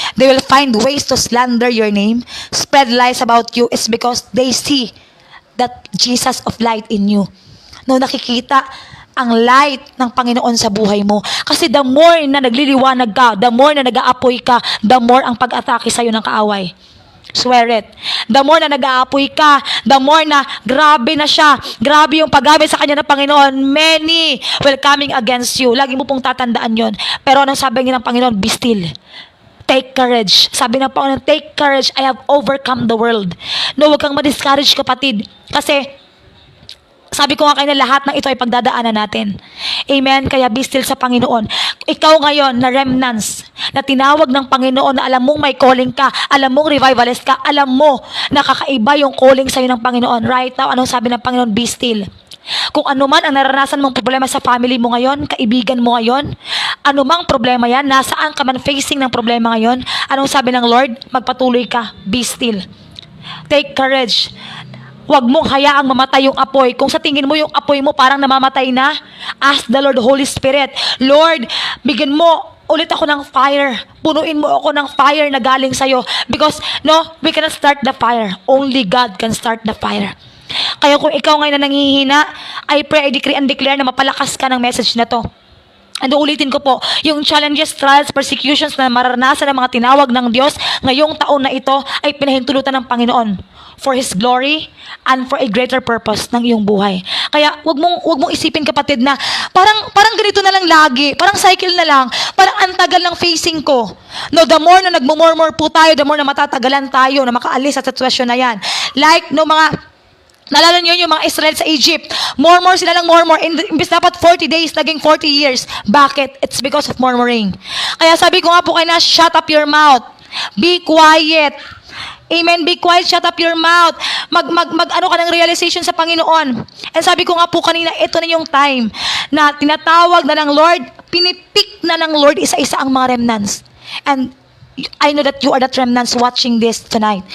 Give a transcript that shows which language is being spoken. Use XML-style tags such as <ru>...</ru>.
<en>They will find ways to slander your name, spread lies about you. It's because they see that Jesus of light in you.</en> <tl>No, nakikita ang light ng Panginoon sa buhay mo. Kasi the more na nagliliwanag ka, the more na nag-aapoy ka, the more ang pag-atake sa'yo ng kaaway.</tl> <en>Swear it.</en> <tl>The more na nag-aapoy ka, the more na grabe na siya. Grabe yung paggamit sa kanya ng Panginoon.</tl> <en>Many will coming against you.</en> <tl>Lagi mo pong tatandaan yon. Pero anong sabi niya ng Panginoon?</tl> <en>Be still. Take courage.</en> <tl>Sabi ng Panginoon,</tl> <en>take courage. I have overcome the world.</en> <tl>No, huwag kang ma-discourage, kapatid. Kasi, sabi ko nga kayo na lahat ng ito ay pagdadaanan natin. Amen? Kaya</tl> <en>be still</en> <tl>sa Panginoon. Ikaw ngayon na remnants, na tinawag ng Panginoon, na alam mong may calling ka, alam mong revivalist ka, alam mo na kakaiba yung calling sa'yo ng Panginoon.</tl> <en>Right now,</en> <tl>anong sabi ng Panginoon?</tl> <en>Be still.</en> <tl>Kung ano man ang naranasan mong problema sa family mo ngayon, kaibigan mo ngayon, anumang problema yan, nasaan ka man facing ng problema ngayon, anong sabi ng Lord? Magpatuloy ka,</tl> <en>be still. Take courage.</en> <tl>Huwag mong hayaang mamatay yung apoy. Kung sa tingin mo yung apoy mo parang namamatay na,</tl> <en>ask the Lord, Holy Spirit, Lord,</en> <tl>bigyan mo ulit ako ng fire. Punuin mo ako ng fire na galing sa'yo.</tl> <en>Because, no, we cannot start the fire. Only God can start the fire.</en> <tl>Kaya kung ikaw ngayon na nanghihina, I pray, I decree and declare na mapalakas ka ng message na to. And ulitin ko po, yung challenges, trials, persecutions na mararanasan ng mga tinawag ng Diyos ngayong taon na ito ay pinahintulutan ng Panginoon</tl> <en>for His glory and for a greater purpose</en> <tl>ng iyong buhay. Kaya wag mong isipin, kapatid, na parang ganito na lang lagi, parang cycle na lang, parang antagal ng facing ko. No, the more na nagmumurmur po tayo, the more na matatagalan tayo na makaalis sa sitwasyon na yan. Like, no, mga Naalala niyo yung mga Israel sa Egypt. Murmur sila ng murmur. Imbis dapat 40 days, naging 40 years. Bakit?</tl> <en>It's because of murmuring.</en> <tl>Kaya sabi ko nga po kayo na,</tl> <en>shut up your mouth. Be quiet.</en> <tl>Amen.</tl> <en>Be quiet, shut up your mouth.</en> <tl>Ano ka ng realization sa Panginoon. And sabi ko nga po kanina, ito na yung time na tinatawag na ng Lord, pinipik na ng Lord isa-isa ang mga remnants.</tl> <en>And I know that you are the remnants watching this tonight.</en>